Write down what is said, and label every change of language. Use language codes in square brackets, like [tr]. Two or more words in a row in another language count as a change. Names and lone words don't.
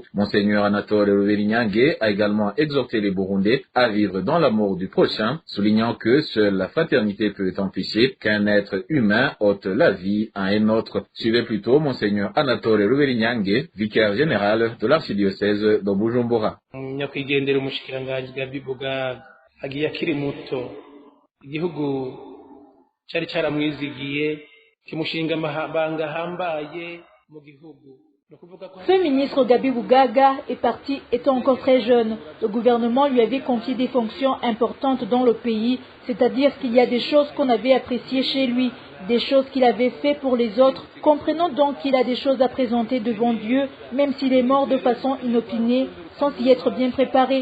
[fr] Monseigneur Anatole Ruvelinyange a également exhorter les Burundais à vivre dans l'amour du prochain, soulignant que seule la fraternité peut empêcher qu'un être humain ôte la vie à un autre. Suivez plutôt Monseigneur Anatole Ruvelinyange, vicaire général de l'archidiocèse de Bujumbura. [rn] Nyakwigendera umushikiranganji Gabi Bugaga agiye akiri muto, igihugu cyari cyaramwizigiye kimushinga amabanga ahambaye mu gihugu. [fr] Ce ministre Gabi Bugaga est parti étant encore très jeune. Le gouvernement lui avait confié des fonctions importantes dans le pays, c'est-à-dire qu'il y a des choses qu'on avait appréciées chez lui, des choses qu'il avait fait pour les autres. Comprenons donc qu'il a des choses à présenter devant Dieu, même s'il est mort de façon inopinée, sans y être bien préparé.